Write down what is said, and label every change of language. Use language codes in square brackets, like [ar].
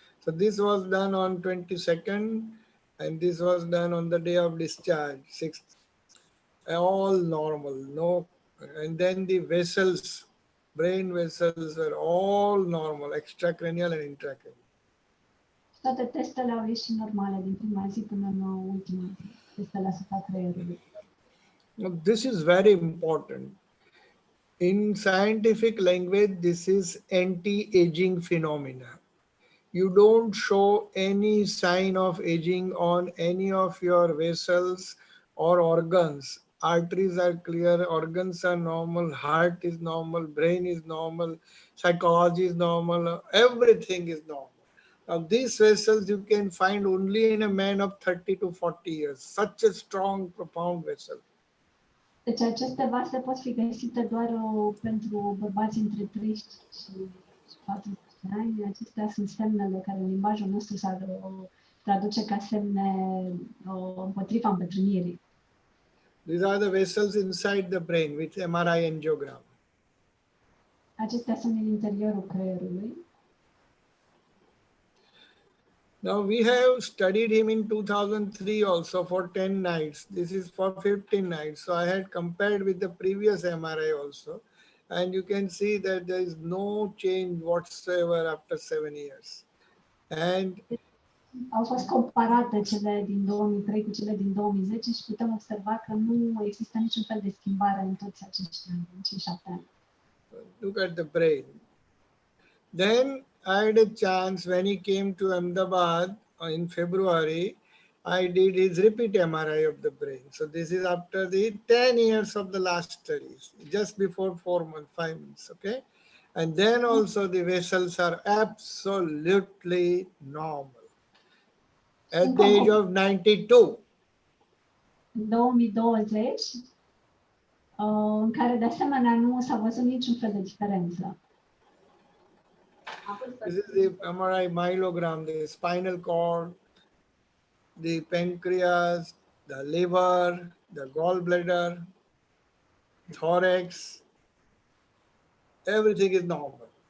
[en] So this was done on 22nd and this was done on the day of discharge, 6th. All normal, no. And then the vessels, brain vessels were all normal, extracranial and intracranial. [ro] Toate testele au ieșit normale din prima zi până în ultima zi. Testele asupra creierului. [en] This is very important. In scientific language, this is anti-aging phenomena. You don't show any sign of aging on any of your vessels or organs. Arteries are clear, organs are normal, heart is normal, brain is normal, psychology is normal, everything is normal. Now these vessels you can find only in a man of 30 to 40 years, such a strong, profound vessel. [ro] Deci aceste vase pot fi găsite doar pentru bărbați între 30 și 40 de ani. Acestea sunt semnele care în limbajul nostru s-ar traduce ca semne împotriva îmbătrânirii. [en] These are the vessels inside the brain with MRI angiogram. [ro] Acestea sunt în interiorul creierului. [en] Now we have studied him in 2003 also for 10 nights. This is for 15 nights. So I had compared with the previous MRI also. And you can see that there is no change whatsoever after 7 years. And [ro] Au fost comparate cele din 2003 cu cele din 2010 și putem observa că nu există niciun fel de schimbare în toți acești ani, în cei 7 ani. [en] look at the brain. Then I had a chance when he came to Ahmedabad in February, I did his repeat MRI of the brain. So this is after the 10 years of the last studies, just before 4 months, 5 months, okay? And then also the vessels are absolutely normal. At the age of 92. [ro] În 2020, în care de asemenea nu s-a văzut niciun fel de diferență. [en] This is the MRI myelogram, the spinal cord, the pancreas, the liver, the gallbladder, thorax, everything is normal.